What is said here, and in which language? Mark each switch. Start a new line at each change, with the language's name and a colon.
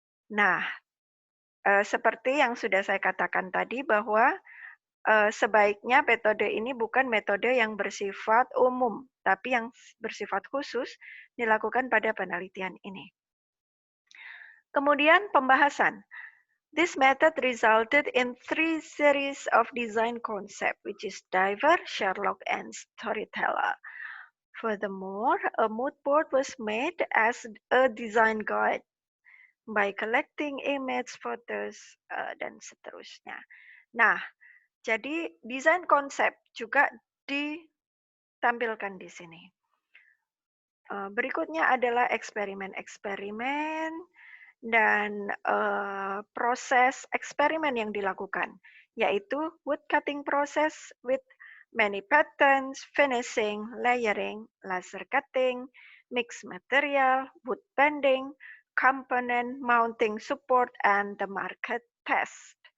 Indonesian: Nah, seperti yang sudah saya katakan tadi bahwa, sebaiknya metode ini bukan metode yang bersifat umum, tapi yang bersifat khusus dilakukan pada penelitian ini. Kemudian pembahasan.
English: This method resulted in 3 series of design concept, which is Diver, Sherlock, and Storyteller. Furthermore, a mood board was made as a design guide by collecting image, photos,
Indonesian: dan seterusnya. Nah, jadi desain konsep juga ditampilkan di sini. Berikutnya adalah eksperimen-eksperimen dan, proses eksperimen yang dilakukan, yaitu
English: wood cutting process with many patterns, finishing, layering, laser cutting, mixed material, wood bending, component mounting support, and the market test.